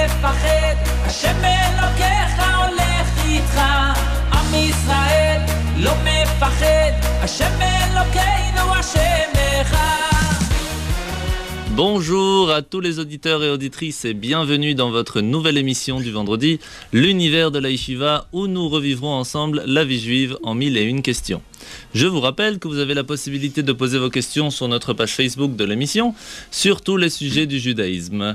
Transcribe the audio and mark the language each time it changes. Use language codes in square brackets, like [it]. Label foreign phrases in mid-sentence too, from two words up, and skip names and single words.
[he] מפחד, השם אלוקיך הולך איתך. עם ישראל לא מפחד, השם אלוקינו השם אחד. [fr] Bonjour à tous les auditeurs et auditrices et bienvenue dans votre nouvelle émission du vendredi, l'univers de la Yeshiva, où nous revivrons ensemble la vie juive en 1001 questions. Je vous rappelle que vous avez la possibilité de poser vos questions sur notre page Facebook de l'émission, sur tous les sujets du judaïsme.